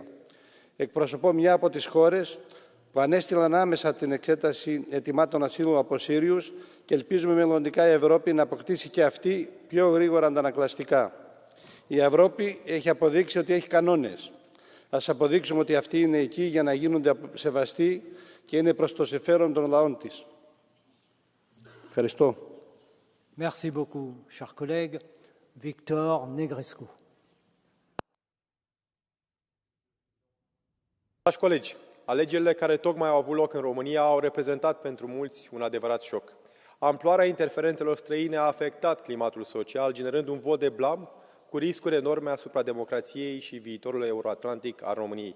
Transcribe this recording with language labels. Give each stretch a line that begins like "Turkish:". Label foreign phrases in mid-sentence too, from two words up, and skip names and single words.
Greek: Εκπροσωπώ μια από τις χώρες που ανέστηλαν άμεσα την εξέταση αιτημάτων ασύλου από Σύριους και ελπίζουμε μελλοντικά η Ευρώπη να αποκτήσει και αυτή πιο γρήγορα αντανακλαστικά. Η Ευρώπη έχει αποδείξει ότι έχει κανόνες. Ας αποδείξουμε ότι αυτοί είναι εκεί για να γίνονται σεβαστοί και είναι προς το συμφέρον των λαών της. Ευχαριστώ.
French: Merci beaucoup, chers collègues. Victor Negrescu.
Romanian: Dragi colegi, alegerile care tocmai au avut loc în România au reprezentat pentru mulți un adevărat șoc. Amploarea interferențelor străine a afectat climatul social, generând un vot de blam cu riscuri enorme asupra democrației și viitorului euroatlantic al României.